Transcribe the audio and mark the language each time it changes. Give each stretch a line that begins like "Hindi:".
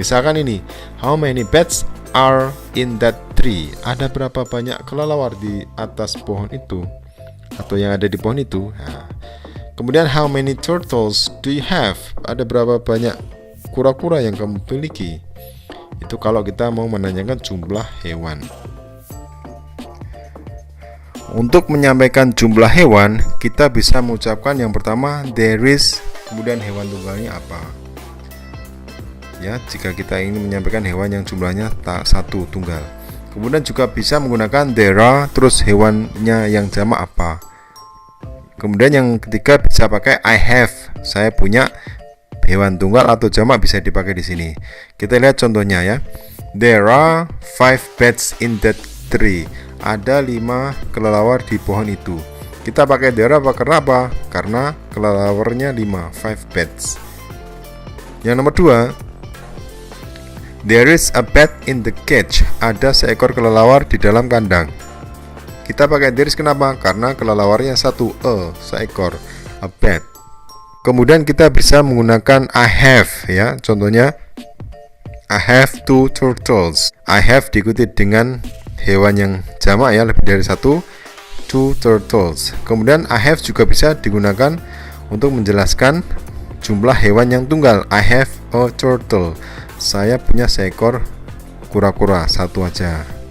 Indonesian: Misalkan ini,
English: how many bats are in that tree?
Indonesian: Ada berapa banyak kelelawar di atas pohon itu atau yang ada di pohon itu? Nah, kemudian
English: how many turtles do you have?
Indonesian: Ada berapa banyak kura-kura yang kamu miliki? Itu kalau kita mau menanyakan jumlah hewan. Untuk menyampaikan jumlah hewan, kita bisa mengucapkan yang pertama
English: there is,
Indonesian: kemudian hewan tunggalnya apa. Ya, jika kita ingin menyampaikan hewan yang jumlahnya satu tunggal. Kemudian juga bisa menggunakan
English: there are,
Indonesian: terus hewannya yang jamak apa. Kemudian yang ketiga bisa pakai
English: I have,
Indonesian: saya punya. Hewan tunggal atau jamak bisa dipakai di sini. Kita lihat contohnya ya.
English: There are 5 bats in that tree.
Indonesian: Ada 5 kelelawar di pohon itu. Kita pakai there are karena apa? Karena kelelawarnya
English: 5 bats.
Indonesian: Yang nomor 2,
English: there is a bat in the cage.
Indonesian: Ada seekor kelelawar di dalam kandang. Kita pakai
English: there is
Indonesian: kenapa? Karena kelelawarnya satu, seekor, a bat. Kemudian kita bisa menggunakan
English: I have
Indonesian: ya.
English: Contohnya I have 2 turtles. I have
Indonesian: diikuti dengan hewan yang jamak ya, lebih dari satu,
English: 2 turtles.
Indonesian: Kemudian
English: I have
Indonesian: juga bisa digunakan untuk menjelaskan jumlah hewan yang tunggal.
English: I have a turtle.
Indonesian: Saya punya seekor kura-kura, satu aja.